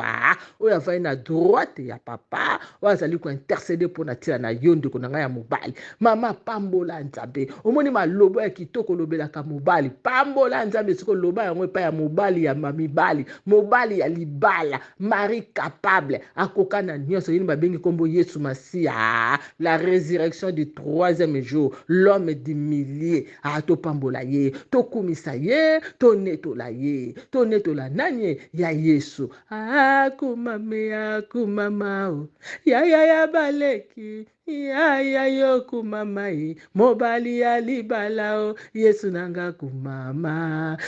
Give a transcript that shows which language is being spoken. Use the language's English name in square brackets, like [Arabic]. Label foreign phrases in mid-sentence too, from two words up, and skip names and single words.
[Lingala] Ah, oyo avandi na droite ya papa. oyo azali kointercede mpo na ntina na yo, ndeko na ngai ya mobali. Mama, pambola Nzambe. Omoni maloba ya kitoko olobelaka mobali. Pambola Nzambe, sikoyo loba yango epai ya mobali ya ma-, mibali. Mobali ya libala, [French] mari capable, [Lingala] akoka na nyonso. Yini babengi kombo Yesu Masiya, [French] la résurrection du troisième jour, l'homme du milieu. Ah, [Lingala] topambola ye, tokumisa ye, tonetola ye. Tonetola nani ye? Ya Yesu. Akumame, akumama, oh. Ya, ya, ya, baleki. Ya, ya, yo, kumama, e. Mobali ya libala, o. Yesu nanga kumama.